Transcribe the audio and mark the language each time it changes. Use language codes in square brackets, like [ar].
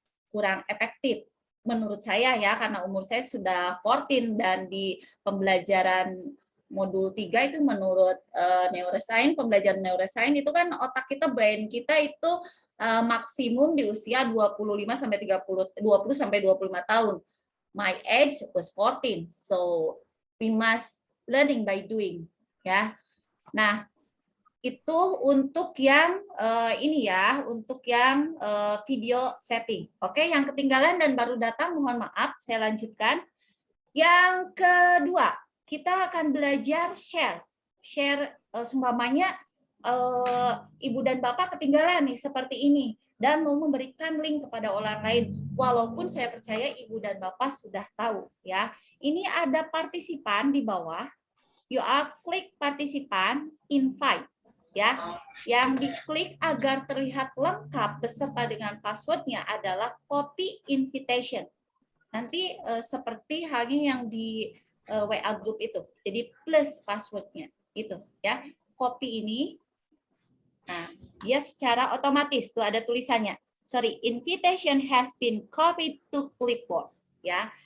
[id] kurang efektif menurut saya ya, karena umur saya sudah 14 dan di pembelajaran modul 3 itu menurut neuroscience, pembelajaran neuroscience itu kan otak kita, brain kita itu maksimum di usia 25 sampai 30, 20 sampai 25 tahun. [en] My age was 14. So we must learning by doing, ya. [id] Nah, itu untuk yang ini ya, untuk yang video setting. Oke, yang ketinggalan dan baru datang mohon maaf, saya lanjutkan. Yang kedua, kita akan belajar share. Share seumpamanya Ibu dan Bapak ketinggalan nih seperti ini dan mau memberikan link kepada orang lain. Walaupun saya percaya Ibu dan Bapak sudah tahu ya. Ini ada partisipan di bawah. [en] You are [id] klik partisipan, invite ya. Yang diklik agar terlihat lengkap beserta dengan passwordnya adalah copy invitation. Nanti seperti halnya yang di WA group itu. Jadi plus passwordnya itu ya. Copy ini. Nah, dia secara otomatis tuh ada tulisannya. [en] Sorry, invitation has been copied to clipboard ya.